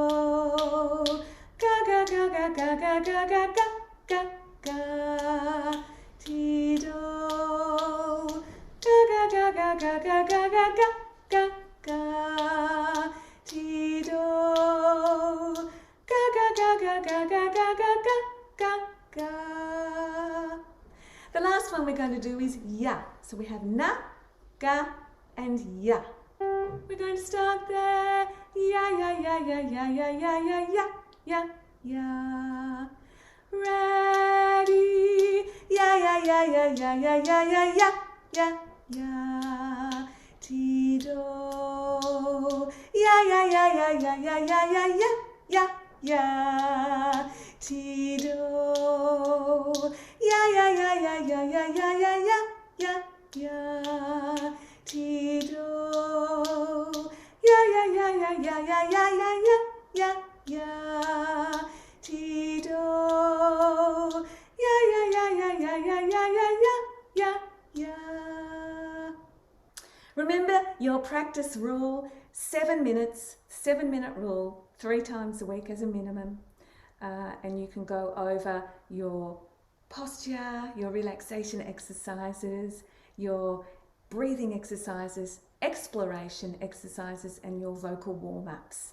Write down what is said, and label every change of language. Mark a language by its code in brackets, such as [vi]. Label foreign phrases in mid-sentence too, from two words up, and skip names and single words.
[en] Ga ga ga ga ga ga ga ga ga ga ga. Ti do. Ga ga ga ga ga ga ga ga ga ga ga. Ti do. Ga ga ga ga ga ga ga ga ga ga ga. The last one we're going to do is ya. So we have na, ga, and ya. We're going to start there. Ya ya ya ya ya ya ya ya ya ya ya. Ready. Ya ya ya ya ya ya ya ya ya ya ya. Ti do. Ya ya ya ya ya ya ya ya ya ya ya. Ti do. Ya ya ya ya ya ya ya ya ya ya ya. Ti do. Ya ya ya ya ya ya ya ya ya ya ya. Ti do. Ya ya ya ya ya ya ya ya ya ya ya. Remember your practice rule, 7 minutes, 7-minute rule, 3 times a week as a minimum. And you can go over your posture, your relaxation exercises, your breathing exercises, exploration exercises, and your vocal warm-ups.